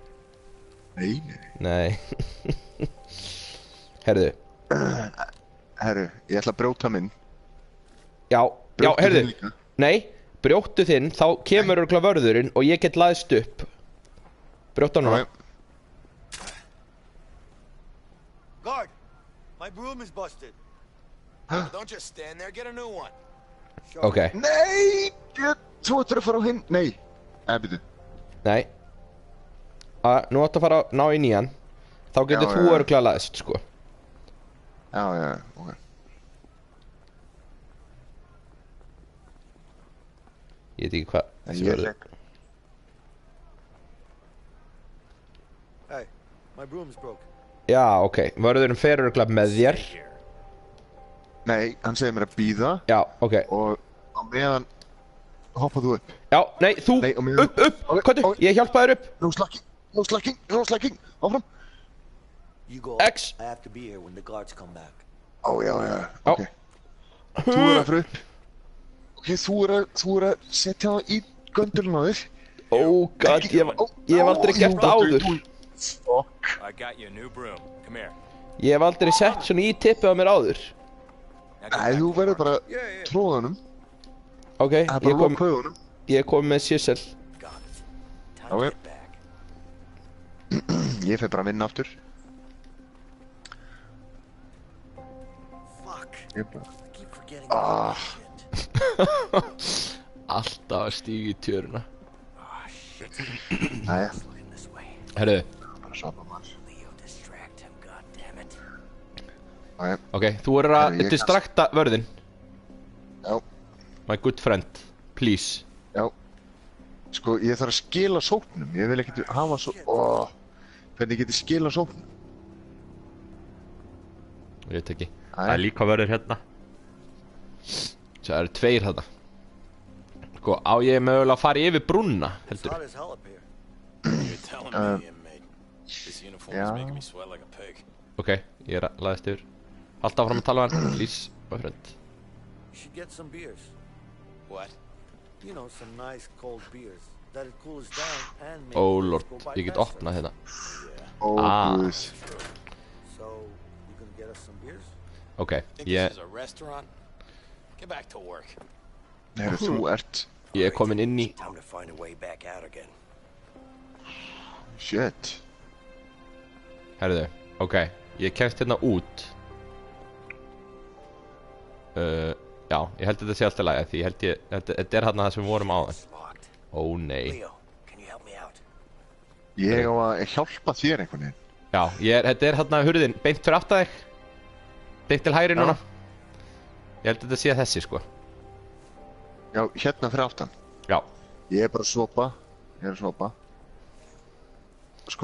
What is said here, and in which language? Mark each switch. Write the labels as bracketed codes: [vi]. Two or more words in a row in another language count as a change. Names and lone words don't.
[is] Nei. Herðu, ég ætla að brjóta minn. já, Brjóttu herðu. þinn líka. Nei, brjóttu þinn, þá kemur örugglega vörðurinn og ég get læðst upp. Brjóttu hann núna. [en] Guard! My broom is busted. Don't just stand there, get a new one. [is] Ok, Nei! Þú ættir að fara á hinn. Nei. Byrju. nei. Nú áttu að fara að ná í nýjan. Þá getur Já, þú já. örugglega læðst, sko. Já, ok. Ég veit ekki hvað þessi Ég vörður. [en] Hey, my broom's broken. [is] Já, ok, vörðurinn fer örugglega með þér. Nei, hann segir mér að bíða Já, ok. og á meðan hoppað þú upp. Já, nei, þú, Nei, og mér- upp, Ok, hvað ok. ég hjálpa þér upp. [en] No slacking. Áfram. You go X. up. I have to be here when the guards come back. [is] Já, ok. Þú að fara upp. Ok, þú að setja það í göndulinn á þér. [en] Oh god, [is] ég hef aldrei gert það áður. [en] Fuck. I got you a new broom. Come here. [is] Ég hef aldrei sett svona í tippið á mér áður. [en] Now get [is] Nei, [en] back [is] þú [en] to [is] verður [en] work. [is] bara tróðanum. Ok, Það er bara að loka augunum. ég kom með sísel. [en] Got it. Time Okay. to get back. [is] Ég fer bara að vinna aftur. Fuck. Ég bara... [en] I keep forgetting Ah. about this shit. [is] Alltaf að stíga í tjöruna. [en] Oh, shit. [is] Jæja, [en] Looking this way. [is] Herru, bara svapa maður. [en] Leo, distract him, goddammit. [is] ok, þú verður Herru, að ég distrakta vörðinn. Já, [en] My good friend, please. [is] já. Sko, ég þarf að skila sóknum. Ég vil ekkert hafa svo... Hvernig get ég skila sóknum? Ég veit ekki. Æ. Það er líka vörður hérna. Það eru tveir hérna. Sko, á ég mögulega að fara yfir brúnna, [en] It's [is] heldur. [en] hot as hell up here. You're telling me, inmate. This uniform yeah. is making me sweat like a pig. [is] Ok, ég er að laðast yfir. Alltaf fram að tala við hann, [en] please, my friend. You should get some beers. What? You know, some nice cold beers. That'll cool us down and make Oh things lord, go by [is] ég get [en] faster. [is] opnað hérna. Ó, Ah. guð. [en] So, you gonna get us some beers? [is] Ok, [en] Think [is] ég [en] this is a restaurant? Get back to work. [is] Herru, þú ert... er komin inn í... [en] Time to find a way back out again. Shit. [is] Herðu, ok, ég kemst hérna út. Já, ég held að þetta sé alltaf lagi, því ég held þetta er hérna það sem við vorum áðan. [en] It's locked. [is] Ó nei. [en] Leo, can you help me out? [is] Ég á að hjálpa þér einhvern veginn. Já, þetta er hérna hurðin, beint fyrir aftan þig. Beint til hægri núna. Ég held að þetta sé þessi, sko. Já, hérna fyrir aftan. Já, Ég er bara að svopa. Ég er að svopa. Sko,